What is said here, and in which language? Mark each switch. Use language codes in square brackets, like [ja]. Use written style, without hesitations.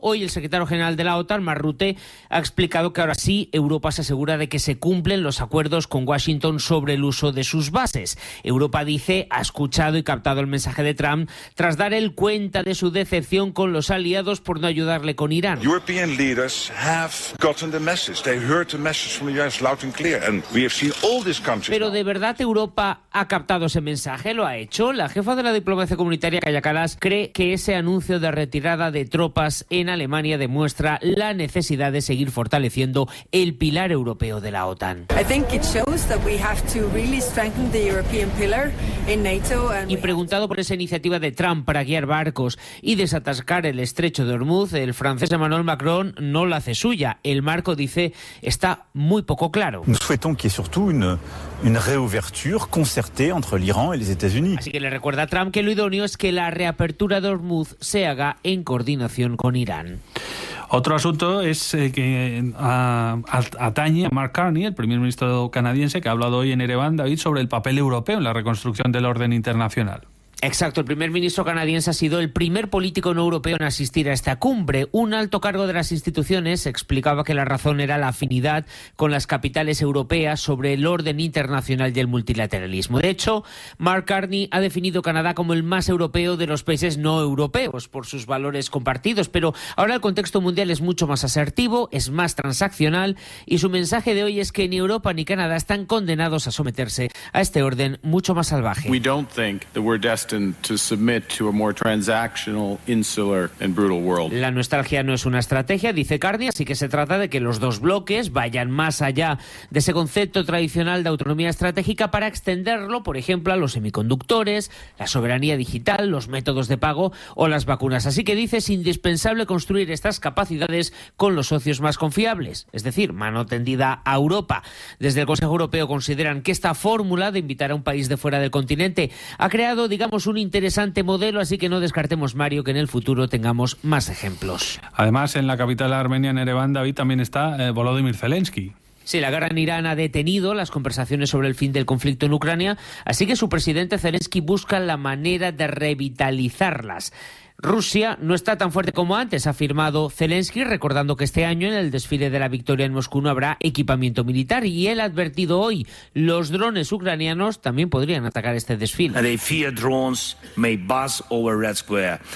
[es] Hoy el secretario general de la OTAN, Mark Rutte, ha explicado que ahora sí Europa se asegura de que se cumplen los acuerdos con Washington sobre el uso de sus bases. Europa, dice, ha escuchado y captado el mensaje de Trump tras dar el cuenta de su decepción con los aliados por no ayudarle con Irán. [en] European leaders have gotten the message. They heard the message from the US loud and clear, and we have seen all these countries. [es] Pero de verdad Europa ha captado ese mensaje, lo ha hecho. La jefa de la diplomacia comunitaria, Kaya Kallas, cree que ese anuncio de retirada de tropas en Alemania demuestra la necesidad de seguir fortaleciendo el pilar europeo de la OTAN. [en] I think it shows that we have to really strengthen the European pillar in NATO. [es] Y preguntado por esa iniciativa de Trump para guiar barcos y desatascar el estrecho de Hormuz, el francés Emmanuel Macron no la hace suya. El marco, dice, está muy poco claro. [fr] Nous souhaitons qu'il y ait surtout une réouverture concertée entre l'Iran et les États-Unis. [es] Así que le recuerda a Trump que lo idóneo es que la reapertura de Hormuz se haga en coordinación con Irán. Otro asunto es que atañe a Mark Carney, el primer ministro canadiense, que ha hablado hoy en Ereván, David, sobre el papel europeo en la reconstrucción del orden internacional. Exacto, el primer ministro canadiense ha sido el primer político no europeo en asistir a esta cumbre. Un alto cargo de las instituciones explicaba que la razón era la afinidad con las capitales europeas sobre el orden internacional y el multilateralismo. De hecho, Mark Carney ha definido Canadá como el más europeo de los países no europeos por sus valores compartidos, pero ahora el contexto mundial es mucho más asertivo, es más transaccional y su mensaje de hoy es que ni Europa ni Canadá están condenados a someterse a este orden mucho más salvaje. [en] We don't think that we're to submit to a more transactional, insular and brutal world. [es] La nostalgia no es una estrategia, dice Carney, así que se trata de que los dos bloques vayan más allá de ese concepto tradicional de autonomía estratégica para extenderlo, por ejemplo, a los semiconductores, la soberanía digital, los métodos de pago o las vacunas. Así que dice, es indispensable construir estas capacidades con los socios más confiables, es decir, mano tendida a Europa. Desde el Consejo Europeo consideran que esta fórmula de invitar a un país de fuera del continente ha creado, digamos, un interesante modelo, así que no descartemos, Mario, que en el futuro tengamos más ejemplos. Además, en la capital armenia, en Ereván, David, también está Volodymyr Zelensky. Sí, la guerra en Irán ha detenido las conversaciones sobre el fin del conflicto en Ucrania, así que su presidente Zelensky busca la manera de revitalizarlas. Rusia no está tan fuerte como antes, ha afirmado Zelensky, recordando que este año en el desfile de la victoria en Moscú no habrá equipamiento militar. Y él ha advertido hoy, los drones ucranianos también podrían atacar este desfile. [en] They fear drones may buzz over Red Square.